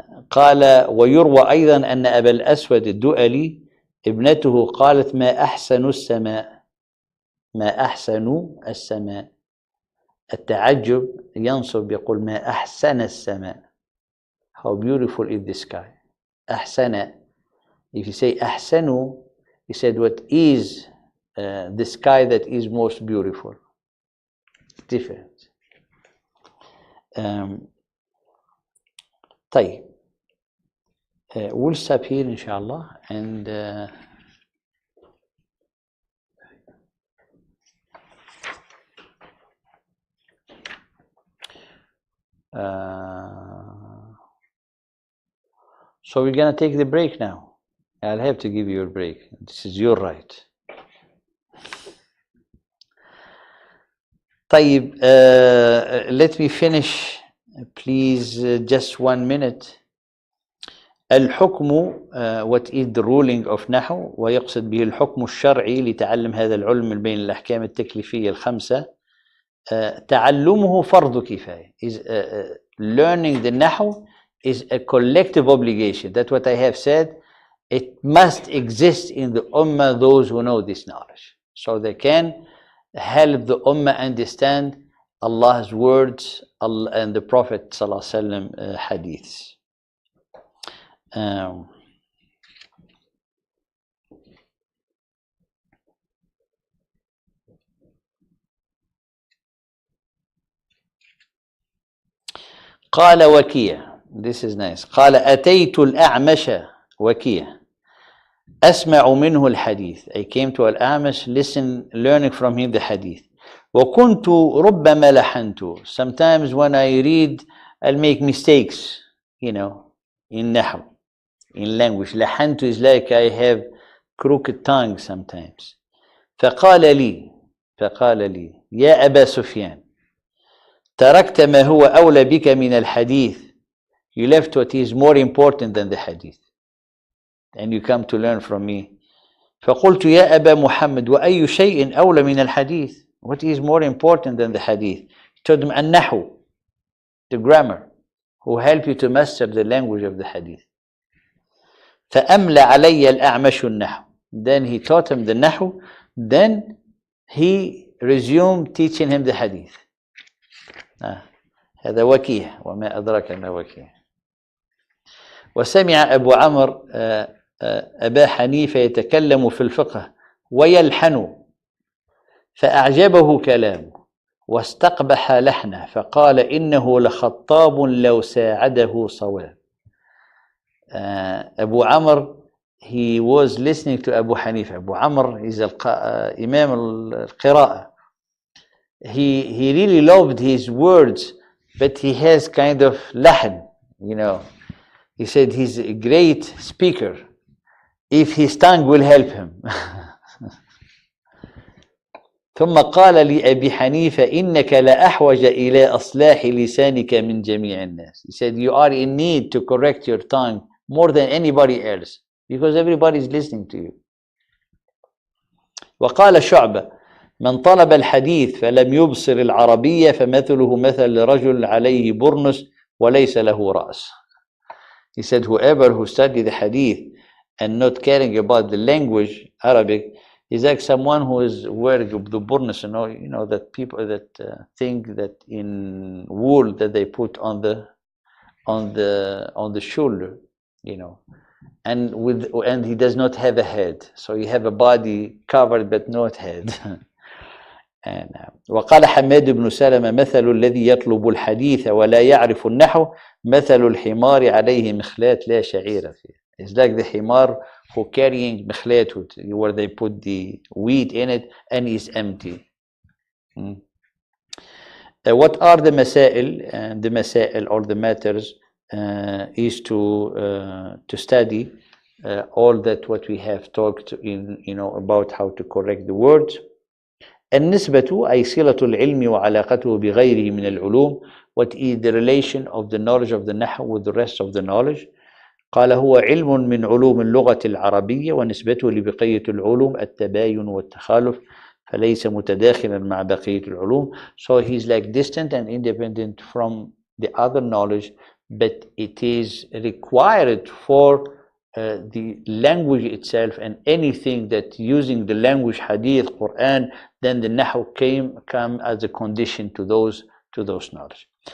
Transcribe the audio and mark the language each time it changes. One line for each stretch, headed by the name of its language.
Arabic: قال ويروى أيضا أن أبا الأسود الدؤلي ابنته قالت ما أحسن السماء. التعجب ينصب يقول ما أحسن السماء.
English: How beautiful is the sky.
Arabic: أحسن.
English: If you say أحسن, he said what is the sky that is most beautiful. Different.
Arabic: طيب.
English: We'll stop here inshallah, and so we're gonna take the break now. I'll have to give you a break. This is your right. طيب, let me finish, please, just 1 minute.
Arabic: الحكم,
English: what is the ruling of
Arabic: نحو, ويقصد به الحكم الشرعي لتعلم هذا العلم من بين الأحكام التكليفية الخمسة. تعلمه فرض كفاية.
English: is learning the نحو is a collective obligation. That's what I have said. It must exist in the ummah, those who know this knowledge, so they can help the ummah understand Allah's words and the Prophet ﷺ hadiths. قال وكيع, this is nice.
Arabic: قال أتيت الأعمش وكيع أسمع منه الحديث.
English: I came to Al-A'mash, learning from him the hadith.
Arabic: وكنت ربما لحنت.
English: Sometimes when I read, I'll make mistakes, in نحو, in language. لحنت is like I have crooked tongue sometimes.
Arabic: فقال لي يا أبا سفيان تركت ما هو أولى بك من الحديث.
English: You left what is more important than the hadith, and you come to learn from me.
Arabic: فقلت يا أبا محمد وأي شيء أولى من الحديث.
English: What is more important than the hadith? He told him النحو, the grammar, who help you to master the language of the hadith.
Arabic: فأملى علي الأعمش النحو.
English: Then he taught him the نحو. Then he resumed teaching him the hadith.
Arabic: هذا وكيع وما أدراك ما وكيع. وسمع أبو عمرو أبا حنيفة يتكلم في الفقه ويلحن، فأعجبه كلامه واستقبح لحنه، فقال إنه لخطاب لو ساعده صواب.
English: Abu Amr, he was listening to Abu Hanifa. Abu Amr is Imam al-Qira'ah. He really loved his words, but he has kind of lahn, you know. He said he's a great speaker if his tongue will help him. ثم قال لأبي حنيفة إنك لأحوج إلى إصلاح لسانك من جميع الناس. He said you are in need to correct your tongue more than anybody else because everybody is listening to you. وقال شعبة من طلب الحديث فلم يبصر العربية فمثله مثل رجل عليه برنس وليس له رأس. He said whoever who studied the hadith and not caring about the language Arabic is like someone who is wearing the burnus, you know that people that think that in wool that they put on the shoulder, you know, and he does not have a head, so you have a body covered but not head.
Arabic: And وقال حماد بن سلمة مثل الذي يطلب الحديث ولا يعرف النحو مثل الحمار عليه مخلات لا شعير فيه.
English: It's like the himar who carrying مخلات where they put the wheat in it and is empty. What are the masail? The masail or the matters is to study all that what we have talked in, about how to correct the words.
Arabic: النسبة أي صلة العلم وعلاقته بغيره من العلوم.
English: What is the relation of the knowledge of the نحو with the rest of the knowledge?
Arabic: قال هو علم من علوم اللغة العربية ونسبته لبقية العلوم التباين والتخالف فليس متداخلا مع بقية العلوم.
English: So he's like distant and independent from the other knowledge, but it is required for the language itself, and anything that using the language hadith, Quran, then the nahu come as a condition to those knowledge.